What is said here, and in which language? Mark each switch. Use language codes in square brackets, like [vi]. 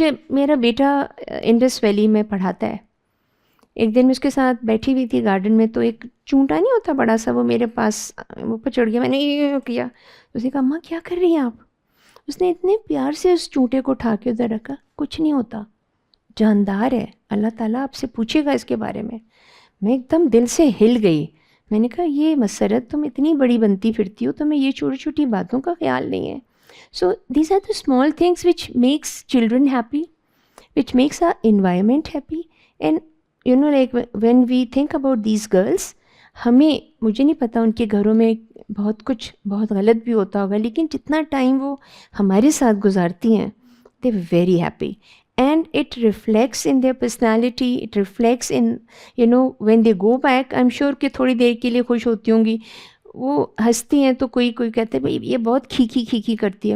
[ur] میرا بیٹا Indus valley میں پڑھاتا ہے. ایک دن میں اس کے ساتھ بیٹھی ہوئی تھی گارڈن میں، تو ایک چونٹا نہیں ہوتا بڑا سا، وہ میرے پاس اوپر چڑھ گیا. میں نے یہ کیا، اس نے کہا اماں کیا کر رہی ہیں آپ؟ اس نے اتنے پیار سے اس چونٹے کو اٹھا کے ادھر رکھا. کچھ نہیں ہوتا، جاندار ہے، اللہ تعالیٰ آپ سے پوچھے گا اس کے بارے میں. میں ایک دم دل سے ہل گئی. میں نے کہا یہ مسرت، تم اتنی بڑی بنتی پھرتی ہو، تمہیں یہ چھوٹی چھوٹی باتوں کا خیال نہیں ہے. [en] So these are the small things which makes children happy, which makes our environment happy. And like when we think about these girls, [ur] مجھے نہیں پتا ان کے گھروں میں بہت غلط بھی ہوتا ہوگا، لیکن جتنا ٹائم وہ ہمارے ساتھ گزارتی ہیں [en] they were very happy. And it reflects in their personality, it reflects in, when they go back, I'm sure [ur] کہ تھوڑی دیر کے لیے خوش ہوتی ہوں گی، وہ ہنستی ہیں تو کوئی کہتے ہیں بھائی یہ بہت کھیکی کرتی ہے.